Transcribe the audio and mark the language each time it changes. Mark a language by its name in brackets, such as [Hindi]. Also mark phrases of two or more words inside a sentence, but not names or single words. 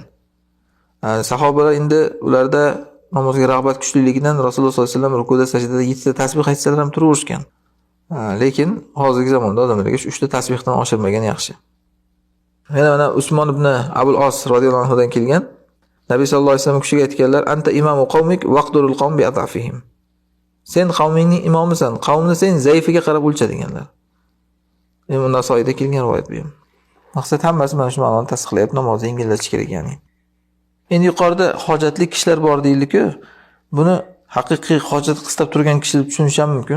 [Uzbek] Sahobalar endi ularda namozga rag'bat kuchliligidan Rasululloh [Arabic] صلى الله عليه وسلم [Uzbek] rukuda sajdada 7 ta tasbih aytsalar ham turaverishgan. Lekin hozirgi zamonda odamlarga 3 ta tasbihdan oshirmagan yaxshi. Yana mana Usmon ibn Abul Os [Arabic] رضي الله عنه [Uzbek] dan kelgan Nabiy [Arabic] صلى الله عليه وسلم [Uzbek] kishiga aytganlar: [Arabic] "أنت إمام قومك واقدر القوم بأضعفهم." [Uzbek] Sen qavmingning imomisan, qavmni sen zaifiga qarab o'lcha deganlar. Imom Nasoiyda kelgan rivoyat bu ham. Maqsad hammasi mana shu ma'noni tasdiqlayapti, namozni yengillatish kerak ya'ni. Endi yuqorida hojatli kishilar bor deyildi-ku, buni haqiqiy hojat qistab turgan kishi deb tushunish ham mumkin.